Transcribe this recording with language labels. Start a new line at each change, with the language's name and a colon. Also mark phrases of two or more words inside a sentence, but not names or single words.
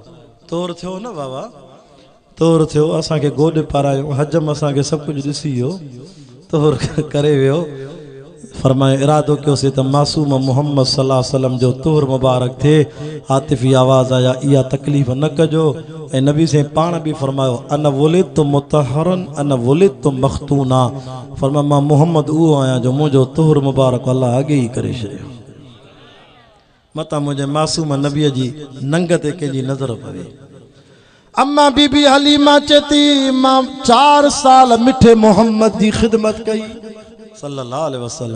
Sindhi: तोर थियो न बाबा, तोर थियो, असांखे गोॾ पारायो, हजम असांखे सभु कुझु ॾिसी वियो, तोर करे वियो। फरमाए इरादो कयोसीं त मासूम मोहम्मद
Arabic: صلى الله عليه وسلم
Sindhi: जो तोहर मुबारक थिए। आतिफ़ी आवाज़ आया, इहा तकलीफ़ न कजो। ऐं नबी से पाण भी फरमायो,
Arabic: أن ولدت مطهرا أن ولدت مختونا.
Sindhi: फरमा मां मोहम्मद उहो आहियां जो मुंहिंजो तोहर मुबारक अल्लाह अॻे ई करे छॾियो। मता मुंहिंजे मासूम नबीअ जी नंग ते कंहिंजी नज़र पवे। अम्मा बीबी हलीमा चेती मां 4 साल मिठे मोहम्मद जी ख़िदमत कई
Arabic: صلى الله عليه وسلم.